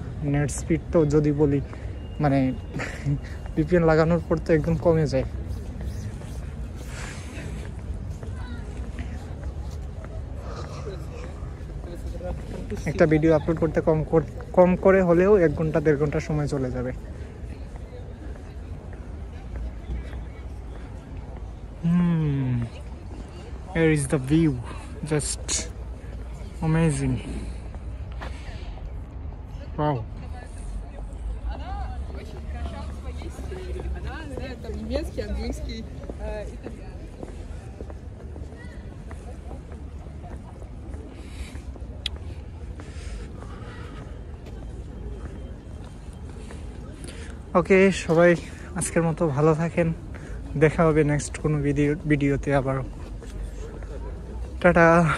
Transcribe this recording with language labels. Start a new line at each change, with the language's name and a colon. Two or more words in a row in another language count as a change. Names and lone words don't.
English: net speed
Bangla: তো যদি বলি, মানে ভিপিএন লাগানোর পর তো একদম কমে যায়। একটা ভিডিও আপলোড করতে কম করে হলেও 1 ঘন্টা 1.5 ঘন্টা সময় চলে যাবে।
English: Here is the view, just amazing. Wow.
Russian: Там немецкий, английский,
Bangla: ওকে, সবাই আজকের মতো ভালো থাকেন। দেখা হবে নেক্সট কোনো ভিডিওতে আবার।